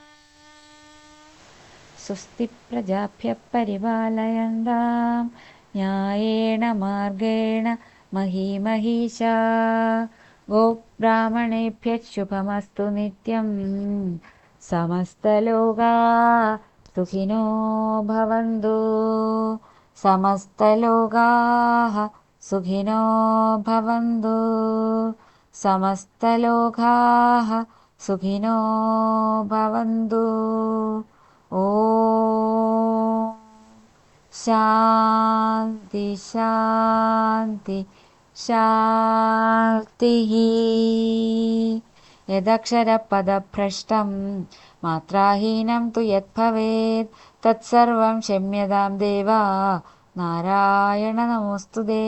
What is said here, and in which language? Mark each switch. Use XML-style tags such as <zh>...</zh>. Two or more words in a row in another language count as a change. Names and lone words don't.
<sa>സ്വസ്തി പ്രജാഭ്യഃ പരിപാലയന്താം ന്യായേന മാർഗേണ മഹീമഹീഷാ. ഗോബ്രാഹ്മണേഭ്യഃ ശുഭമസ്തു നിത്യം. സമസ്തലോകാ സുഖിനോ ഭവന്തു. സമസ്തലോകാഃ സുഖിനോ ഭവന്തു. സമസ്തലോകാഃ സുഖിനോ ഭവന്തു. ഓം ശാന്തി ശാന്തി ശാന്തിഃ. യദക്ഷരപദഭ്രഷ്ടം മാത്രാഹീനം തു യദ്ഭവേത് തത്സർവം ക്ഷമ്യതാം ദേവാ നാരായണ നമോസ്തുതേ.</sa>